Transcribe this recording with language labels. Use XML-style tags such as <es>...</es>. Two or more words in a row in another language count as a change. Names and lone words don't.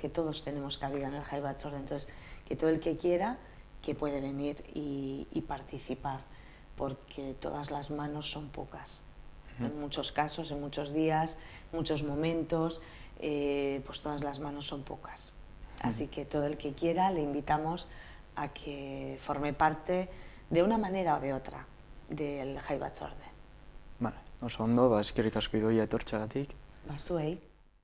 <es>Que todos tenemos cabida en el Jai Batzorde, entonces que todo el que quiera que puede venir y participar, porque todas las manos son pocas. En muchos casos, en muchos días, muchos momentos, pues todas las manos son pocas. Así que todo el que quiera le invitamos a que forme parte de una manera o de otra del Jai Batzorde.</es> <eu>Vale, oso ondo, eskerrik asko Idoia etortzeagatik. Zuei.</eu>